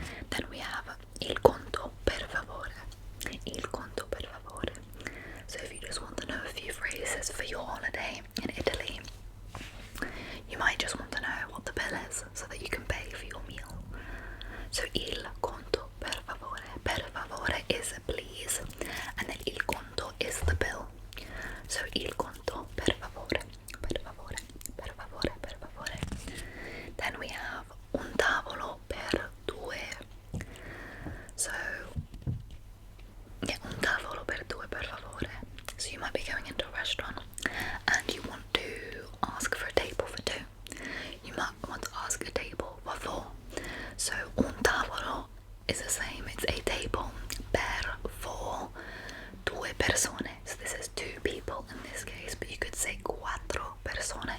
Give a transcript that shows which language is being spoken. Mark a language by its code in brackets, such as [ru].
[en] Then we have [it] il conto per favore, il conto per favore. [en] So if you just want to know a few phrases for your holiday in Italy, you might just want to know what the bill is so that you can pay for your meal. So [it] il conto per favore [en] is please, and then il conto is the bill. [it] So il conto per favore, per favore, per favore, per favore. [en] Then we have [it] un tavolo per due. [en] So yeah, [it] un tavolo per due, per favore. [en] So you might be going into a restaurant and you want to ask for a table for two. You might want to ask a table for four. So un tavolo is the same, it's a table per for [it] due persone. [en] So this is two people in this case, but you could say [it] quattro persone.